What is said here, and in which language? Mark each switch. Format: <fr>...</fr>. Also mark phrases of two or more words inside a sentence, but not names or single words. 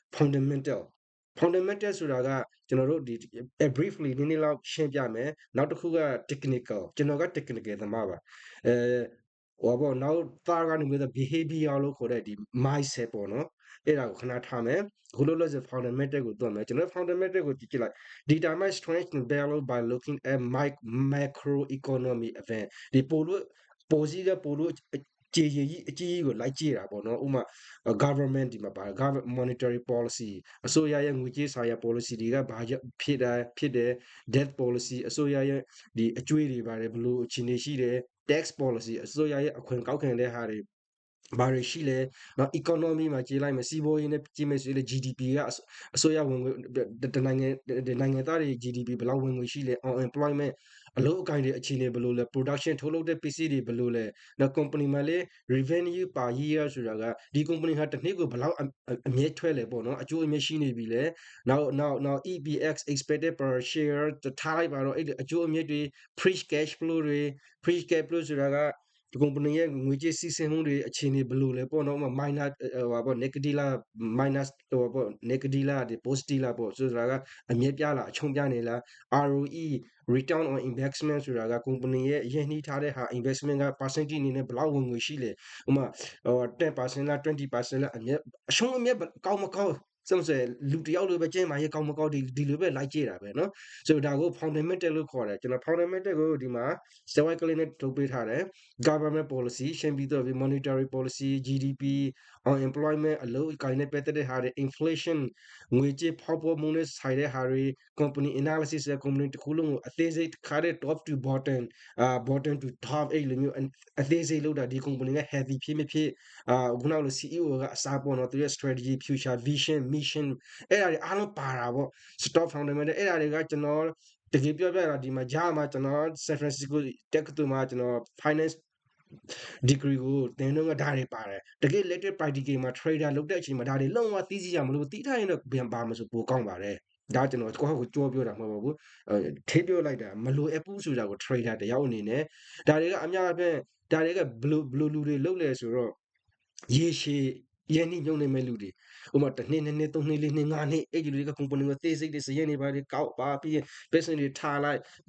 <my>fundamental ဆိုတာကကျွန်တော်တို့ဒီ briefly နည်းနည်းလောက်ရှင်းပြမယ်နောက်တစ်ခုက technical ကျွန်တော်က technical သမားပါဟိုပေါ့နောက်သားကနေမျိုး behavior လို့ခေါ်တဲ့ဒီ mindset ပေါ့နော်အဲ့ဒါကိုခဏထားမယ်အခုလို့လို့ဆို fundamental ကိုတွက်မယ်ကျွန်တော် fundamental ကိုကြည့်လိုက်</my> <en>determine strength and value by looking at macroeconomy event</en> <my>ဒီပိုလို့ပို စည်းကပိုလို့ကြေကြီးအကြီးကိုလိုက်ကြည့်တာပေါ့နော်ဥမာ government ဒီမှာပါ</my> <en>government monetary policy</en> <my>အစိုးရရဲ့ငွေကြေးဆိုင်ရာ policy တွေကဘာဖြစ်တယ်</my> <en>debt policy</en> <my>အစိုးရရဲ့ဒီအကျွေးတွေပါတယ်ဘလို့အခြေအနေရှိတယ်</my> <en>tax policy</en> <my>အစိုးရရဲ့အခွန်ကောက်ခံတဲ့ဟာတွေဘာတွေရှိလဲနော် economy မှာကြည့်လိုက်မယ်စီးပွားရေးနဲ့ကြည့်မယ်ဆိုရင် GDP ကအစိုးရဝင်ငွေနိုင်ငံသားတွေ GDP ဘယ်လောက်ဝင်ငွေရှိလဲ unemployment အလုပ်အကိုင်တွေအခြေအနေဘယ်လိုလဲ production ထုတ်လုပ်တဲ့ပစ္စည်းတွေဘယ်လိုလဲနော် company မှာလေ</my> <en>revenue per year</en> <my>ဆိုတာကဒီ company ဟာတစ်နှစ် ကိုဘယ်လောက်အမြတ်ထွက်လဲပေါ့နော်အကျိုးအမြတ်ရှိနေပြီလဲနောက်</my> <en>EPX expected per share</en> <my>ထားလိုက်ပါတော့အဲ့အကျိုးအမြတ်တွေ</my> <en>free cash flow</en> <my>ဆိုတာကဒီ company ရဲ့ငွေကြေးစီးဆင်းမှုတွေအခြေအနေဘယ်လိုလဲပေါ့နော်minus ဟိုပေါ့ negative လား minus ဟိုပေါ့ negative လား positive လားပေါ့ဆိုတာကအမြတ်ပြလားအချုံးပြနေလား</my> <en>ROE return on investment</en> <my>ဆိုတာက company ရဲ့ရင်းနှီးထားတဲ့ဟာ investment က percentage အနေနဲ့ဘယ်လောက်ဝင်ငွေရှိလဲဥမာ 10%လား20%လားအမြတ်အရှုံးအမြတ်ကောင်းမကောင်းစမ်းစဲလူတယောက်လိုပဲကျင်းမာရေးကောင်းမကောင်းဒီလိုပဲလိုက်ကြည့်တာပဲเนาะဆိုတော့ဒါကို fundamental လို့ခေါ်တယ်ကျွန်တော် fundamental ကိုဒီမှာ slide ကလေးနဲ့ထုတ်ပေးထားတယ်</my> <en>government policy</en> <my>ရှင်းပြီးတော့</my> <en>monetary policy GDP unemployment</en> <my>အလုပ်အကိုင်နဲ့ပတ်သက်တဲ့ဟာတွေ inflation ငွေကြေးဖောက်ပွားမှုနဲ့ဆိုင်တဲ့ဟာတွေ</my> <en>company analysis</en> <my>ရဲ့ company တစ်ခုလုံးကိုအသေးစိတ်ခါတဲ့</my> <en>top to bottom bottom to top</en> <my>အဲ့လိုမျိုးအသေးစိတ်လောက်တာဒီ company က healthy ဖြစ်မဖြစ်ခုနကလို CEO ကအစားပေါ်တော့သူရဲ့</my> <en>strategy future vision mission</en> <my>အဲ့ဒါတွေအားလုံးပါတာပေါ့</my> <en>stock fundamental</en> <my>အဲ့ဒါတွေကကျွန်တော်တကယ်ပြောပြတာဒီမှာကြားမှာကျွန်တော် San Francisco တက္ကသိုလ်မှာကျွန်တော် finance degree ကိုသင်တော့ဒါတွေပါတယ်တကယ်</my> <en>latest practical</en> <my>မှာ trader လုပ်တဲ့အချိန်မှာဒါတွေလုံးဝသိစီရမလို့သိထားရင်တော့ပြန်ပါမဆိုပိုကောင်းပါတယ်ဒါကျွန်တော်ကိုယ့်ကိုကြောပြောတာမဟုတ်ပါဘူးထေးပြောလိုက်တာမလိုအပ်ဘူးဆိုတာကို trader တယောက်အနေနဲ့ဒါတွေကအများအပြားဒါတွေကဘလူလူတွေလုပ်လဲဆိုတော့ရေရှည်ရန်နှိမ့်ညုံနေမဲ့လူတွေဥပမာတစ်နှစ်နှစ်နှစ်သုံးနှစ်လေးနှစ်ငါးနှစ်အဲ့ဒီလူတွေက company ကိုသေးစိတ်တွေစရနေပါလေကောက်ပါပြီး business တွေထားလိုက်ပြီး</my>